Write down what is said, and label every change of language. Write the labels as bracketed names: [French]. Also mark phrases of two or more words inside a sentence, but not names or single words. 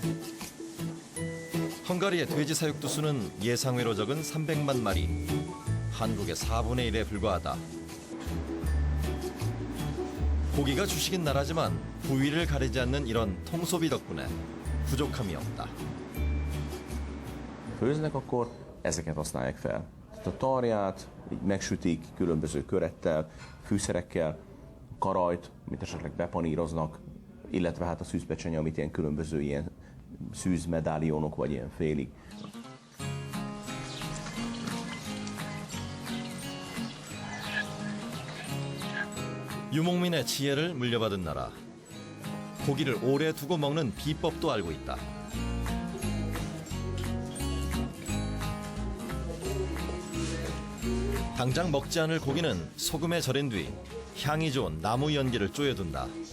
[Korean] 헝가리의 돼지 사육두수는 예상외로 적은 300만 마리, 한국의 4분의 1에 불과하다. 고기가 주식인 나라지만 부위를 가리지 않는 이런 통소비 덕분에 부족함이 없다. [Hungarian] Főznek, akkor ezeket használják fel. Tehát a tarját így megsütik különböző körettel, fűszerekkel, karajt, amit esetleg bepaníroznak, illetve hát a szűzpecsenye, amit ilyen különböző ilyen szűzmedállionok vagy ilyen félig. [Korean] 유목민의 지혜를 물려받은 나라. 고기를 오래 두고 먹는 비법도 알고 있다. 당장 먹지 않을 고기는 소금에 절인 뒤 향이 좋은 나무 연기를 쪼여둔다.